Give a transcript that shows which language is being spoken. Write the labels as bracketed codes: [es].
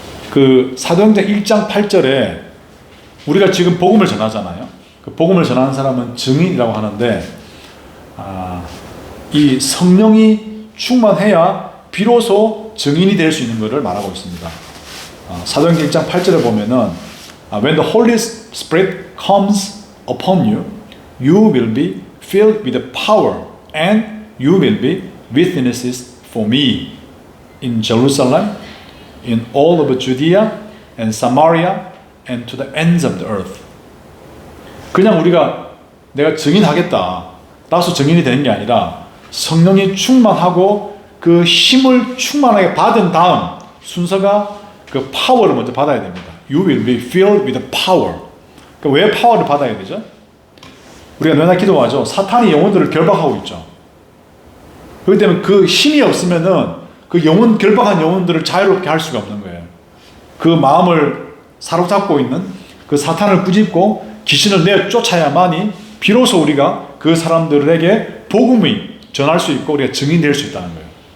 [ko] 그 사도행전 1장 8절에 우리가 지금 복음을 전하잖아요. 그 복음을 전하는 사람은 증인이라고 하는데, 이 성령이 충만해야 비로소 증인이 될 수 있는 것을 말하고 있습니다. 사도행전 1장 8절에 보면은 [en] When the Holy Spirit comes upon you, you will be filled with the power and you will be witnesses for me in Jerusalem, in all of Judea and Samaria and to the ends of the earth. [ko] 그냥 우리가 내가 증인하겠다, 따라서 증인이 되는 게 아니라 성령이 충만하고 그 힘을 충만하게 받은 다음 순서가 그 파워를 먼저 받아야 됩니다. [en] You will be filled with power. [ko] 그러니까 왜 파워를 받아야 되죠? 우리가 맨날 기도하죠. 사탄이 영혼들을 결박하고 있죠. 그렇기 때문에 그 힘이 없으면은 그 결박한 영혼들을 자유롭게 할 수가 없는 거예요. 그 마음을 사로잡고 있는 그 사탄을 꾸짖고 귀신을 내어 쫓아야만이 비로소 우리가 그 사람들에게 복음이 전할 수 있고 우리가 증인될 수 있다는 거예요.